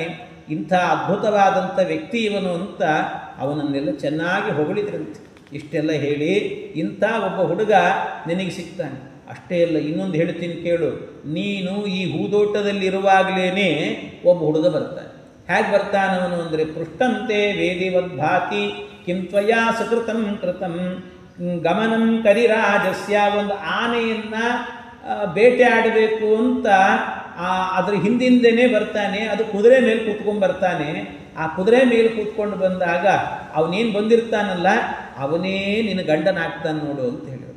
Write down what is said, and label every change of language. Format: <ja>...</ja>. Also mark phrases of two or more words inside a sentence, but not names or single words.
<kn>ಇಂಥ ಅದ್ಭುತವಾದಂಥ ವ್ಯಕ್ತಿ ಇವನು ಅಂತ ಅವನನ್ನೆಲ್ಲ ಚೆನ್ನಾಗಿ ಹೊಗಳಿದ್ರಂತೆ. ಇಷ್ಟೆಲ್ಲ ಹೇಳಿ, ಇಂಥ ಒಬ್ಬ ಹುಡುಗ ನಿನಗೆ ಸಿಗ್ತಾನೆ. ಅಷ್ಟೇ ಅಲ್ಲ, ಇನ್ನೊಂದು ಹೇಳ್ತೀನಿ ಕೇಳು, ನೀನು ಈ ಹೂದೋಟದಲ್ಲಿರುವಾಗಲೇ ಒಬ್ಬ ಹುಡುಗ ಬರ್ತಾನೆ. ಹೇಗೆ ಬರ್ತಾನವನು ಅಂದರೆ</kn> <sa>ಪೃಷ್ಟಂತೆ ವೇದಿವದ್ಭಾತಿ ಕಿಂ ತ್ವಯಾ ಸುಕೃತಂ ಕೃತಂ ಗಮನಂ ಕರಿರಾಜಸ್ಯ,</sa> <kn>ಒಂದು ಆನೆಯನ್ನು ಬೇಟೆ ಆಡಬೇಕು ಅಂತ ಅದ್ರ ಹಿಂದಿಂದೇನೆ ಬರ್ತಾನೆ. ಅದು ಕುದುರೆ ಮೇಲೆ ಕೂತ್ಕೊಂಡು ಬರ್ತಾನೆ. ಆ ಕುದುರೆ ಮೇಲೆ ಕೂತ್ಕೊಂಡು ಬಂದಾಗ ಅವನೇನು ಬಂದಿರ್ತಾನಲ್ಲ ಅವನೇ ನಿನ್ನ ಗಂಡನಾಗ್ತಾನೆ ನೋಡು ಅಂತ ಹೇಳಿರುತ್ತೆ.</kn>